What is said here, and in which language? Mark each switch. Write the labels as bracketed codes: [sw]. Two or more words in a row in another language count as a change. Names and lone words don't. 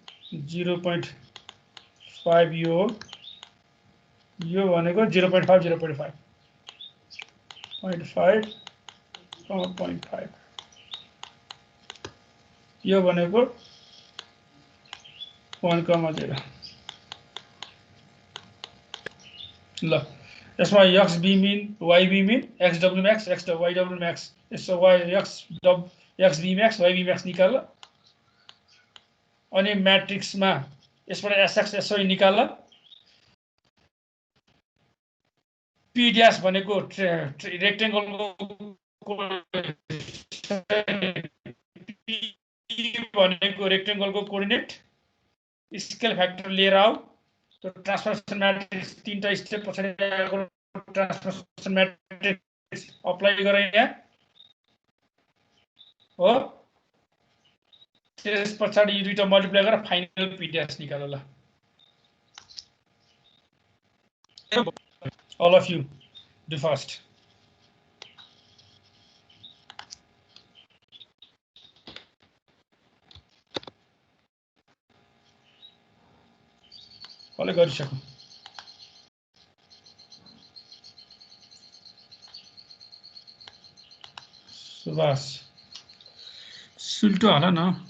[ne] 0.5 यो भनेको 0.5 0.5 0.5 0.5 यो भनेको 1,0 ल यसमा XB min YB min XW max YW max यसो XB max YB max निकाल अनि म्याट्रिक्समा यसबाट SX SY निकाल [en] P dash [ne] भनेको रेक्टेंगलको भनेको रेक्टेंगलको कोअर्डिनेट [en] scale factor [ne] लिएर आऊ त्यो [en] transformation matrix [ne] तीनटा स्टेप पछाडि आएको [en] transformation matrix [ne] अप्लाई गरे यहाँ हो त्यस पछाडि यो दुईटा मल्टिप्लाई गरेर [en] final P dash [ne] निकाल ल [en] all of you do first [ne] कसले गरिसक्नु सुभाष सुल्टो होला न